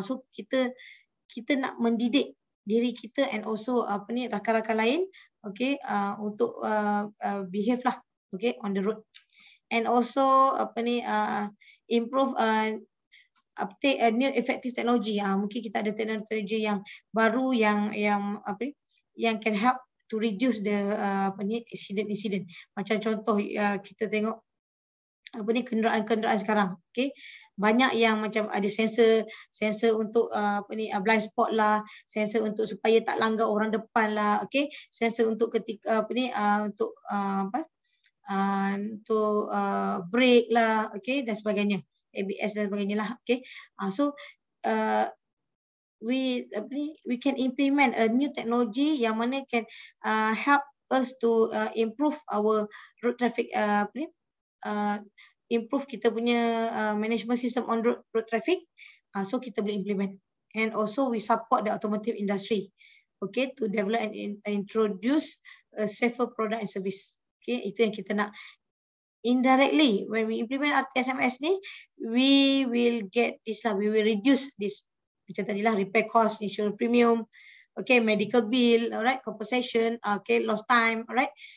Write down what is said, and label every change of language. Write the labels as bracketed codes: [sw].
[ms] So kita nak mendidik diri kita [en] and also [ms] apa ni rakan-rakan lain, okay, untuk behave lah, okay, [en] on the road. And also [ms] apa ni [en] improve uptake a new effective technology. [ms] Mungkin kita ada teknologi yang baru yang apa ni yang [en] can help to reduce the [ms] apa ni incident. Macam contoh kita tengok apa ni kenderaan-kenderaan sekarang, okay, banyak yang macam ada sensor untuk apa ni blind spot lah, sensor untuk supaya tak langgar orang depan lah, okay, sensor untuk ketika apa ni untuk apa untuk brake lah, okay, dan sebagainya, ABS dan sebagainya lah, okay. [en] So we can implement a new technology yang mana can help us to improve our road traffic [ms] apa ni improve kita punya [en] management system on road traffic. [ms] So kita boleh implement. [en] And also we support the automotive industry, okay, to develop and introduce a safer product and service. Okay, [ms] itu yang kita nak. [en] Indirectly, when we implement RTSMS ni, we will get this lah, we will reduce this. [ms] Macam tadi lah, [en] repair cost, insurance premium, okay, medical bill, alright, compensation, okay, lost time, alright.